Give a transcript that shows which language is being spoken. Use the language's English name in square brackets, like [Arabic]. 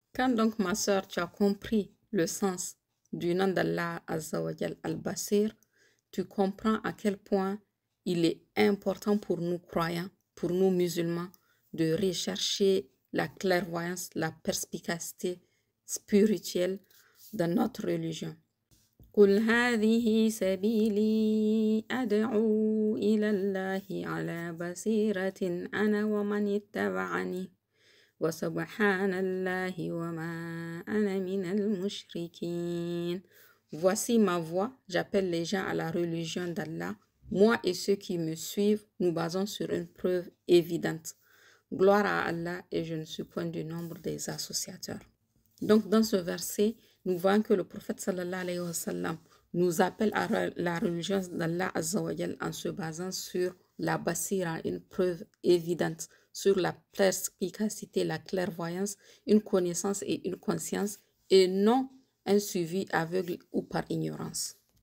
[French] Quand donc, ma sœur, tu as compris le sens du nom d'Allah Azza wa Jal Al-Basir, tu comprends à quel point il est important pour nous croyants, pour nous musulmans, de rechercher la clairvoyance, la perspicacité spirituelle dans notre religion. [Arabic] قل هذه سبيلي أدعو إلى الله على بصيرة أنا ومن اتبعني وسبحان الله وما أنا من المشركين. [French] Voici ma voie, j'appelle les gens à la religion d'Allah. Moi et ceux qui me suivent, nous basons sur une preuve évidente. Gloire à Allah et je ne suis point du nombre des associateurs. Donc dans ce verset, nous voyons que le prophète sallallahu alayhi wa sallam nous appelle à la religion d'Allah Azza wa Jal en se basant sur la basira, une preuve évidente, sur la perspicacité, la clairvoyance, une connaissance et une conscience, et non un suivi aveugle ou par ignorance.